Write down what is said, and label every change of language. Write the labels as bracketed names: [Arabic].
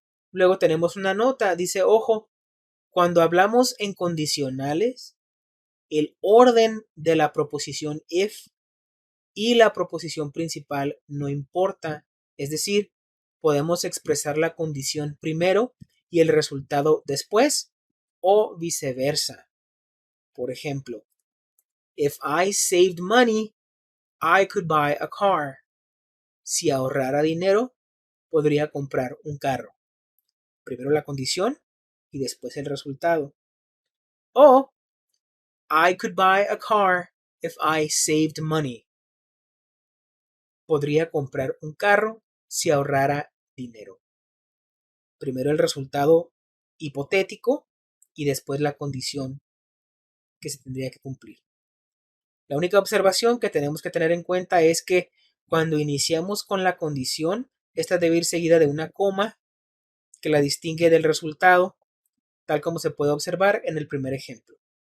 [Spanish] Luego tenemos una nota, dice, ojo, cuando hablamos en condicionales, el orden de la proposición if y la proposición principal no importa, es decir, podemos expresar la condición primero y el resultado después, o viceversa. Por ejemplo, [English] if I saved money, I could buy a car. [Spanish] Si ahorrara dinero, podría comprar un carro. primero la condición y después el resultado. [English] O I could buy a car if I saved money. [Spanish] Podría comprar un carro si ahorrara dinero. Primero el resultado hipotético y después la condición que se tendría que cumplir. La única observación que tenemos que tener en cuenta es que cuando iniciamos con la condición, esta debe ir seguida de una coma que la distingue del resultado, tal como se puede observar en el primer ejemplo.